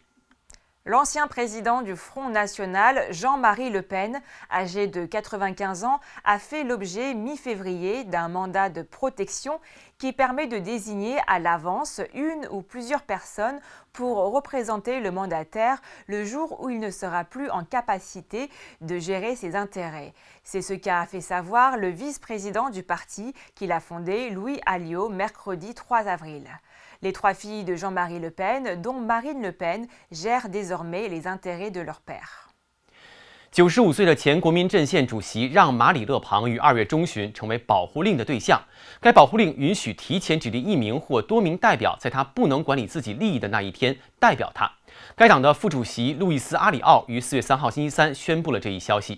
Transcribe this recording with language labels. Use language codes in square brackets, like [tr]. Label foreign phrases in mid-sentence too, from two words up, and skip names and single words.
[fr] L'ancien président du Front National, Jean-Marie Le Pen, âgé de 95 ans, a fait l'objet mi-février d'un mandat de protection qui permet de désigner à l'avance une ou plusieurs personnes pour représenter le mandataire le jour où il ne sera plus en capacité de gérer ses intérêts. C'est ce qu'a fait savoir le vice-président du parti qu'il a fondé, Louis Alliot, mercredi 3 avril. Les 3 filles de Jean-Marie Le Pen, dont Marine Le Pen, gèrent désormais les intérêts de leur père. [zh] 95 岁的前国民阵线主席让·马里勒庞于2月中旬成为保护令的对象。该保护令允许提前指定1名或多名代表，在他不能管理自己利益的那一天代表他。该党的副主席路易斯·阿里奥于4月3号星期三宣布了这一消息。